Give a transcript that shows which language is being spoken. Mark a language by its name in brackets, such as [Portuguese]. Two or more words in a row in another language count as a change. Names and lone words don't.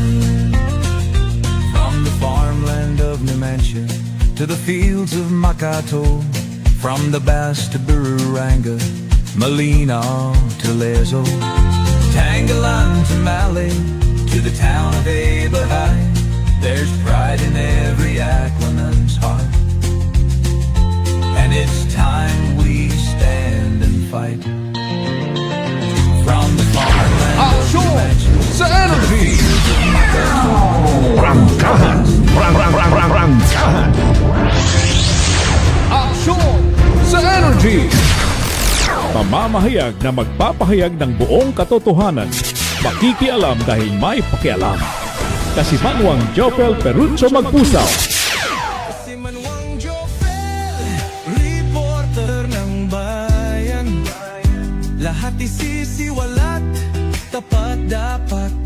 [English] From the farmland of Numancia to the fields of Makato, from the Bass to Bururanga, Malinaw to Lezo, Tangalan to Malay, to the town of Ibahay, there's pride in every Aquanun's heart. And it's time we stand and fight. From the farmland of Numancia [Filipino] sa energy. Rangkahan. Rangkahan. Aksyon sa energy. Pamamahayag na magpapahayag ng buong katotohanan. Makikialam dahil may pakialam. Kasimanwang Jopel Perucho Magpusaw. Reporter ng bayan, lahat isisiwalat, tapat dapat.